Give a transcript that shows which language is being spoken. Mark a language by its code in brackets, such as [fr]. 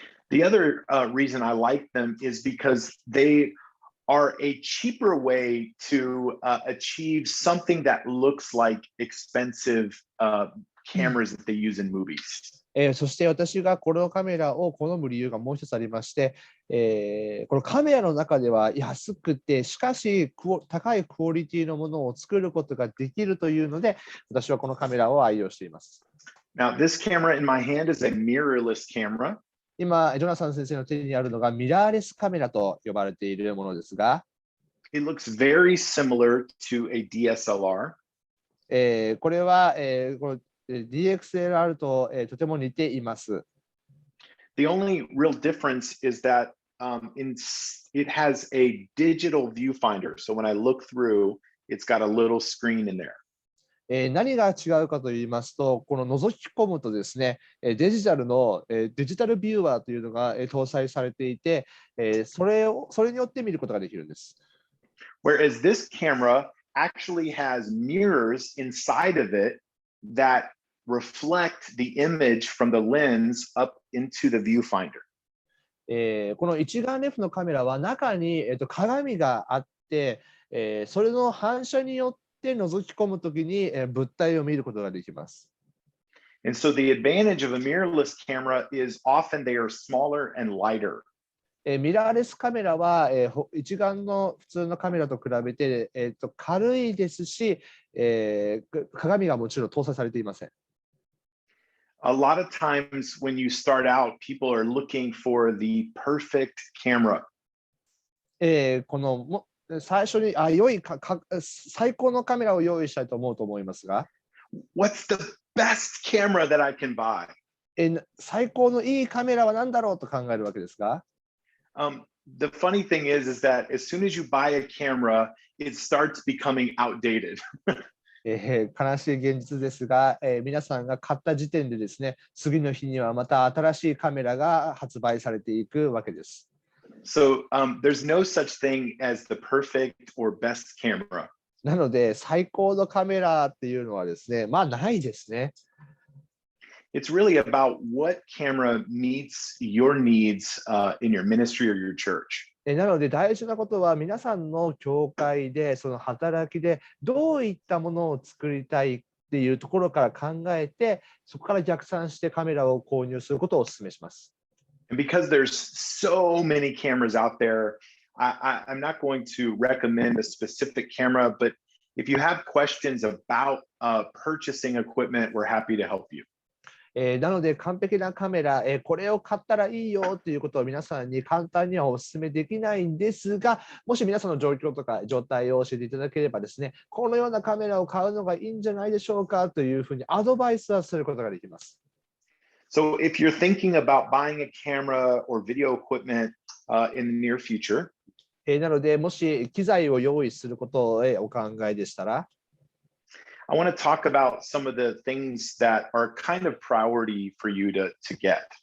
[en] The other reason I like them is because they are a cheaper way to achieve something that looks like expensive cameras that they use in movies. [ja] そして私がこのカメラを好む理由がもう一つありまして、このカメラの中では安くて、しかし高いクオリティのものを作ることができるというので、私はこのカメラを愛用しています。 [en] Now, this camera in my hand is a mirrorless camera. [ja] 今、ジョナサン先生の手にあるのがミラーレスカメラと呼ばれているものですが、 [en] It looks very similar to a DSLR. [ja] これは、このDXLR と、とても似ています。 [en] The only real difference is that it has a digital viewfinder. So when I look through, it's got a little screen in there. [ja] 何が違うかといいますと、この覗き込むとですね、デジタルビューワーというのが搭載されていて、それによって見ることができるんです。 [en] Whereas this camera actually has mirrors inside of it that reflect the image from the lens up into the viewfinder. [ja] この一眼レフのカメラは中に、鏡があって、それの反射によって覗き込むときに、物体を見ることができます。 [en] And so the advantage of a mirrorless camera is often they are smaller and lighter. [ja] ミラーレスカメラは、一眼の普通のカメラと比べて、軽いですし、鏡がもちろん搭載されていません。 [en] A lot of times when you start out, people are looking for the perfect camera. [ja] この最初に最高のカメラを用意したいと思いますが、 [en] What's the best camera that I can buy? [ja] 最高のいいカメラは何だろうと考えるわけですが、 [en] the funny thing is that as soon as you buy a camera, it starts becoming outdated. [ja] 悲しい現実ですが、皆さんが買った時点でですね、次の日にはまた新しいカメラが発売されていくわけです。 [en] So there's no such thing as the perfect or best camera. [ja] なので、最高のカメラっていうのはですね、まあないですね。 [en] It's really about what camera meets your needs in your ministry or your church. [ja] なので大事なことは皆さんの教会でその働きでどういったものを作りたいっていうところから考えて、そこから逆算してカメラを購入することをお勧めします。 [en] And because there's so many cameras out there, I'm not going to recommend a specific camera, but if you have questions about purchasing equipment, we're happy to help you. [ja] なので完璧なカメラ、これを買ったらいいよということを皆さんに簡単にはお勧めできないんですが、もし皆さんの状況とか状態を教えていただければですね、このようなカメラを買うのがいいんじゃないでしょうかというふうにアドバイスはすることができます。 [en] So if you're thinking about buying a camera or video equipment in the near future, [ja] なのでもし機材を用意することをお考えでしたら、 [en] I want to talk about some of the things that are kind of priority for you to get.